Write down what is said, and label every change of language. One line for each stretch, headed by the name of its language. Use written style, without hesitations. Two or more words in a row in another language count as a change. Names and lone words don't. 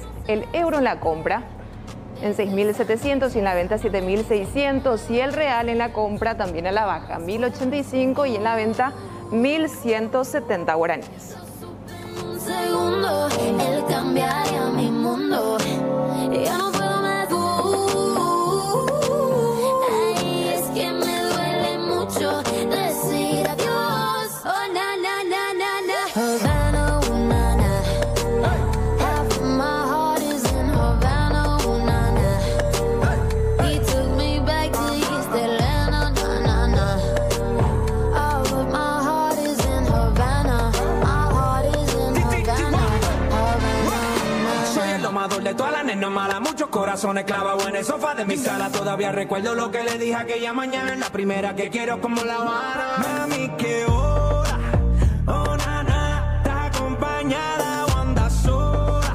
Spanish: El euro en la compra en 6.700 y en la venta 7.600 y el real en la compra también a la baja, 1.085 y en la venta 1.170 guaraníes. Un segundo, él cambiaría mi mundo. Yo no puedo más. Ay, es que me duele mucho decir adiós. Oh, na, na, na, na, na. Havana, oh, na, na.
English: Half of my heart is in Havana, oh, na, na. He took me back to East Atlanta, na, na, na. All of my heart is in Havana. My heart is in Havana.
Spanish: Soy el domador de todas las nenas malas, muchos corazones clavados en el sofá de mi sala. Todavía recuerdo lo que le dije aquella mañana. La primera que quiero como La Habana. Mami, qué hora, oh nana, estás acompañada o andas sola.